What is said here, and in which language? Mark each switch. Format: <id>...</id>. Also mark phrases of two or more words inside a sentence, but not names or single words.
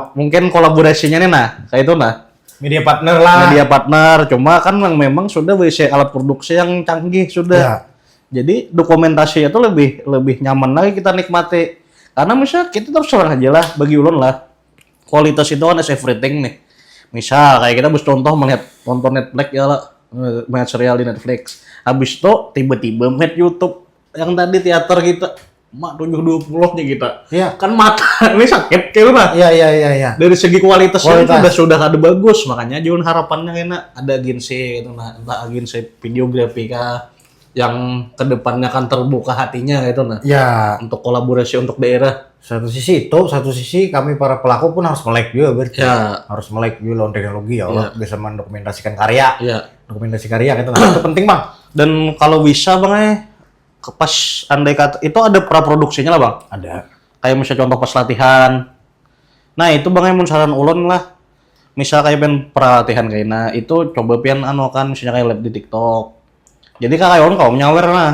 <id>Mungkin kolaborasinya nih nah, kayak itu nah.</id> <en>Media partner lah. Media partner,</en> <id>cuma kan memang sudah berisi alat produksi yang canggih sudah. Ya. Jadi dokumentasi itu lebih nyaman lagi kita nikmati. Karena misalnya kita terus terang aja lah bagi ulun lah. Kualitas itu kan</id> <en>is everything</en> <id>nih. Misal kayak kita contoh melihat nonton Netflix ya lah, melihat serial di Netflix. Habis itu tiba-tiba melihat YouTube yang tadi teater kita mak 720 nya kita. Iya. Kan mata ini sakit kayak lah. Iya. Dari segi kualitasnya Kualitas. sudah ada bagus, makanya Jun harapannya enak ada agensi gitu nah, entah agensi videografi kah yang kedepannya kan terbuka hatinya gitu nah Ya, untuk kolaborasi untuk daerah. satu sisi kami para pelaku pun harus melek juga berarti. Ya, Harus melek juga lawan teknologi</id> <ar>ya Allah</ar> <id>bisa mendokumentasikan karya. ya. Dokumentasi karya gitu nah. Itu penting, Bang. Dan kalau bisa bang pas andai kata itu ada praproduksinya lah bang. Ada. Kayak misalnya contoh pas latihan. Nah itu bang</id> <bjn>mun saran ulun</bjn> <id>lah. Misal kayak pen pelatihan kayak nah itu coba pian kan misalnya kayak live di TikTok. Jadi kayak ulun kau nyawer nah.</id>